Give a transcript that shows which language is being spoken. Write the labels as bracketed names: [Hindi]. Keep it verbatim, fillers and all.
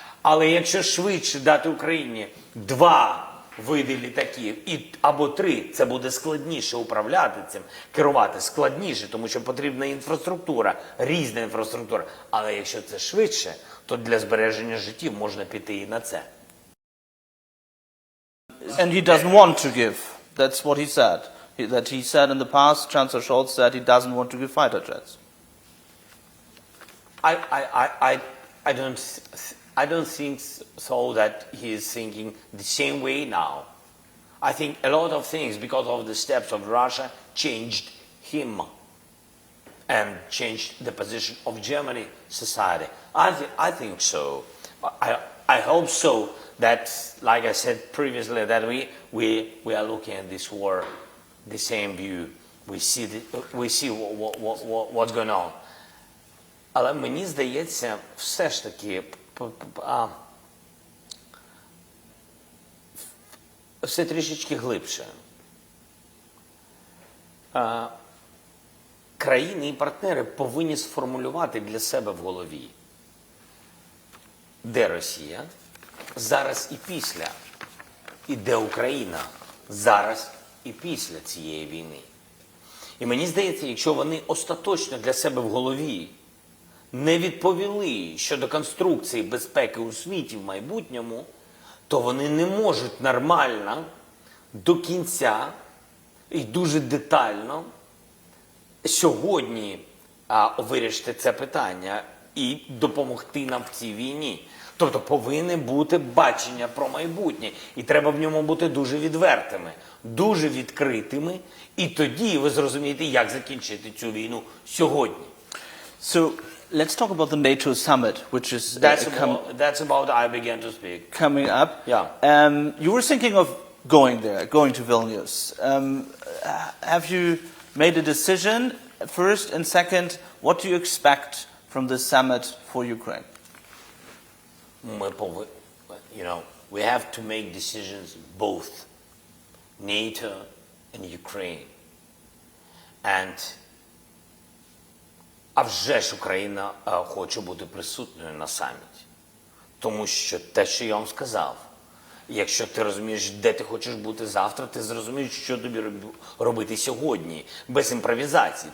[Ukrainian] Але якщо швидше дати Україні два види літаків і, або три, це буде складніше управляти цим, керувати складніше, тому що потрібна інфраструктура, різна інфраструктура. Але якщо це швидше, то для збереження життів можна піти і на це. [English] And he doesn't want to give. That's what he said. That he said in the past, Chancellor Scholz said he doesn't want to give fighter jets. I, I, I, I don't, I don't think so that he is thinking the same way now. I think a lot of things because of the steps of Russia changed him and changed the position of Germany society. I, th- I think so. I, I hope so that, like I said previously, that we, we, we are looking at this war the same view. We see the, we see what, what, what, what's going on. [Ukrainian] Але мені здається, все ж таки, а, все трішечки глибше. А, країни і партнери повинні сформулювати для себе в голові, де Росія зараз і після, і де Україна зараз і після цієї війни. І мені здається, якщо вони остаточно для себе в голові не відповіли щодо конструкції безпеки у світі в майбутньому, то вони не можуть нормально до кінця і дуже детально сьогодні а, вирішити це питання і допомогти нам в цій війні. Тобто повинне бути бачення про майбутнє, і треба в ньому бути дуже відвертими, дуже відкритими, і тоді ви зрозумієте, як закінчити цю війну сьогодні. [English] So, let's talk about the NATO summit, which is that's, uh, com- about, that's about I began to speak. Coming up. Yeah. Um, you were thinking of going there, going to Vilnius. Um, have you made a decision, first, and second, what do you expect from this summit for Ukraine? [Ukrainian] Ми пов... [English] You know, we have to make decisions both NATO and Ukraine. And [Ukrainian] а вже ж Україна е, хоче бути присутньою на саміті. Тому що те, що я вам сказав, якщо ти розумієш, де ти хочеш бути завтра, ти зрозумієш, що тобі роб- робити сьогодні, без імпровізації.